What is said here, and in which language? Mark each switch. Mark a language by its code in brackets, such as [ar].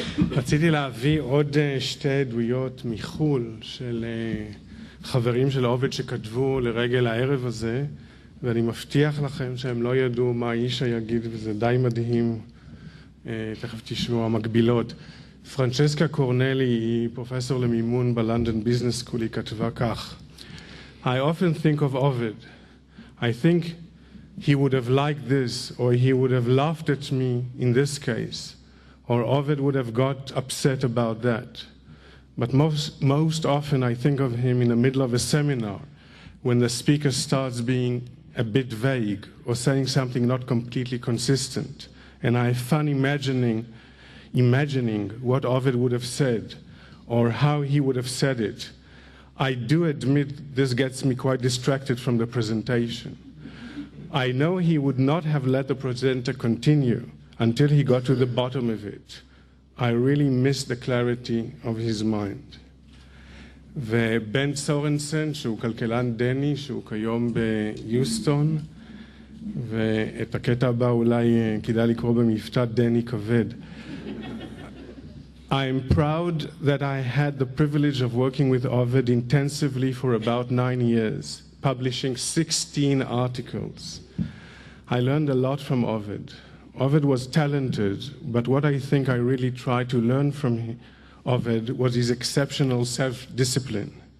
[he] רציתי להביא עוד שתי עדויות מחול של חברים של עובד שכתבו לרגל הערב הזה, ואני מבטיח לכם שהם לא ידעו מה ישע יגיד, וזה די מדהים. תכף תשמעו המקבילות. פרנצ'סקה קורנלי היא פרופסור למימון בלונדון ביזנס סקול, היא כתבה כך: [en] I often think of Ovid. I think he would have liked this, or he would have laughed at me in this case, or Ovid would have got upset about that. But most often I think of him in the middle of a seminar when the speaker starts being a bit vague or saying something not completely consistent, and I have fun imagining what Ovid would have said or how he would have said it. I do admit this gets me quite distracted from the presentation. I know he would not have let the presenter continue until he got to the bottom of it. I really miss the clarity of his mind. [he] ובן סורנסן, שהוא כלכלן דני, שהוא כיום ביוסטון, ואת הקטע הבא אולי כדאי לקרוא במבטא דני כבד. [en] I am proud that I had the privilege of working with Ovid intensively for about 9 years, publishing 16 articles. I learned a lot from Ovid. Ovid was talented, but what I think I really tried to learn from Ovid was his exceptional self-discipline.